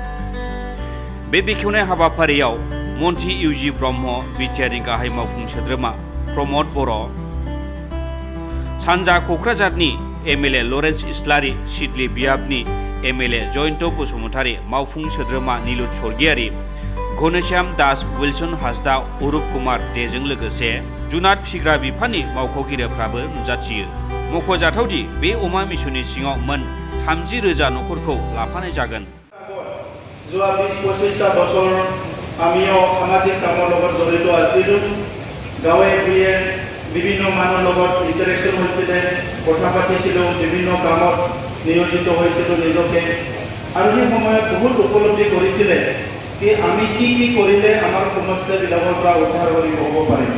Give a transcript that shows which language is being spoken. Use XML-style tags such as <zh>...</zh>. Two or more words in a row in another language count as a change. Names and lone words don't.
<brx>बे बेखेवनाय हाबाफारियाव मन्त्रि इउजि ब्रह्म, बिटिआरनि गाहाय मावफुं सोद्रोमा प्रमद बर', सानजा क'क्राझारनि एमएलए लरेन्स इस्लारि, सिडली बियाबनि एमएलए जयन्त बसुमतारी, मावफुं सोद्रोमा नीलुत स्वर्गियारी, घनश्याम दास, विल्सन हासदा, अरुप कुमार देजों लोगोसे जुनार फिसिग्रा बिफाननि मावख'गिरिफ्राबो नुजाथियो। मख'जाथावदि बे अमा मिशननि सिङाव मोन 30,000 नखरखौ लाफानाय जागोन।</brx> <as>যোৱা 20-25টা বছৰ আমিও সামাজিক কামৰ লগত জড়িত আছিলোঁ। গাঁৱে ভূঞে বিভিন্ন মানুহৰ লগত ইণ্টাৰেকশ্যন হৈছিলে, কথা পাতিছিলোঁ, বিভিন্ন কামত নিয়োজিত হৈছিলোঁ নিজকে। আৰু সেই সময়ত বহুত উপলব্ধি কৰিছিলে কি আমি কি কৰিলে আমাৰ সমস্যাবিলাকৰ পৰা উদ্ধাৰ কৰিব পাৰিম।</as>